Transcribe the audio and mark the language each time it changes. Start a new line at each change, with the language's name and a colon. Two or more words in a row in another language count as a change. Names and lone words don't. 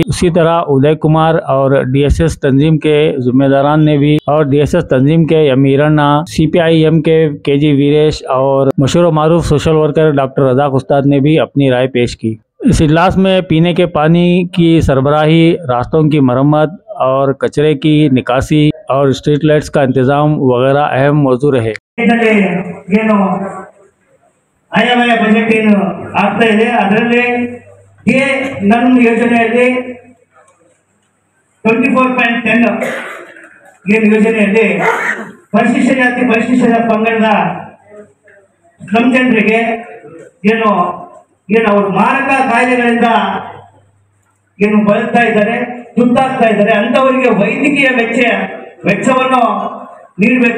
Urdu: اسی طرح ادے کمار اور DSS تنظیم کے ذمہ داران نے بھی، اور DSS تنظیم کے امیرنّا، CPIM کے KG ویریش اور مشہور معروف
English: social worker
Urdu: ڈاکٹر رزاق استاد نے بھی اپنی رائے پیش کی. اس اجلاس میں پینے کے پانی کی سربراہی، راستوں کی مرمت اور کچرے کی نکاسی اور
English: street lights
Urdu: کا انتظام وغیرہ اہم موضوع رہے.
Kannada: ಆಯವ್ಯಯ ಬಜೆಟ್ ಏನು ಆಗ್ತಾ ಇದೆ ಅದರಲ್ಲಿ ನನ್ನ ಯೋಜನೆಯಲ್ಲಿ 24.10 ಏನು ಯೋಜನೆಯಲ್ಲಿ ಪರಿಶಿಷ್ಟ ಜಾತಿ ಪರಿಶಿಷ್ಟ ಪಂಗಡದ ಸ್ಲಮ್ ಜನರಿಗೆ ಏನು ಅವರು ಮಾರಕ ಕಾಯಿಲೆಗಳಿಂದ ಏನು ಬಳಲ್ತಾ ಇದ್ದಾರೆ, ತುತ್ತಾಗ್ತಾ ಇದ್ದಾರೆ, ಅಂತವರಿಗೆ ವೈದ್ಯಕೀಯ ವೆಚ್ಚವನ್ನು ನೀಡಬೇಕು.